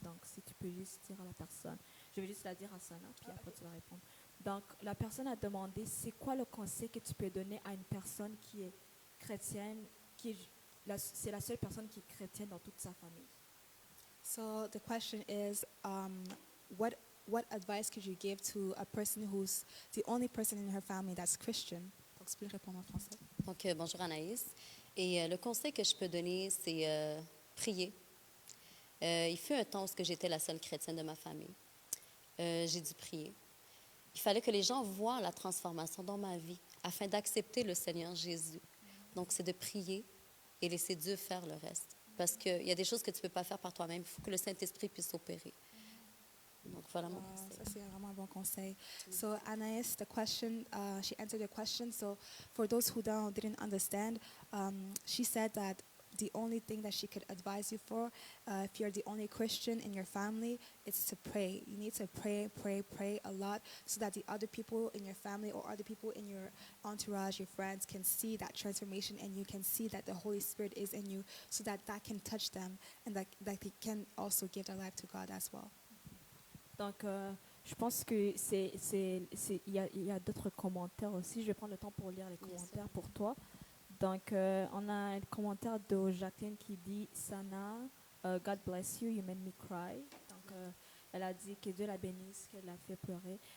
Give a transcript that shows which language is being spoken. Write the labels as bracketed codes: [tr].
[fr] Donc, si tu peux juste dire à la personne. Je vais juste la dire à Sana, puis après tu vas répondre. Donc, la personne a demandé, c'est quoi le conseil que tu peux donner à une personne qui est chrétienne, c'est la seule personne qui est chrétienne dans toute sa famille? [en] So the question is, what what advice could you give to a person who's the only person in her family that's Christian? [fr] Donc, tu peux répondre en français. Donc, bonjour Anaïs. Et le conseil que je peux donner, c'est prier. Il fut un temps où j'étais la seule chrétienne de ma famille. J'ai dû prier. Il fallait que les gens voient la transformation dans ma vie afin d'accepter le Seigneur Jésus. Donc, c'est de prier et laisser Dieu faire le reste. Parce qu'il y a des choses que tu ne peux pas faire par toi-même. Il faut que le Saint-Esprit puisse opérer. Donc, voilà mon conseil. Ça, c'est vraiment un bon conseil. [en] So, Anaïs, the question, she answered the question. So, for those who didn't understand, she said that the only thing that she could advise you for, if you're the only Christian in your family, is to pray. You need to pray, pray, pray a lot so that the other people in your family or other people in your entourage, your friends, can see that transformation and you can see that the Holy Spirit is in you so that that can touch them and that they can also give their life to God as well. [fr] Donc, je pense que il y a d'autres commentaires aussi. Je vais prendre le temps pour lire les Bien commentaires sûr. pour toi. Donc, on a un commentaire de Jacqueline qui dit [en] Sana, God bless you, you made me cry. [fr] Donc, elle a dit que Dieu la bénisse, qu'elle l'a fait pleurer.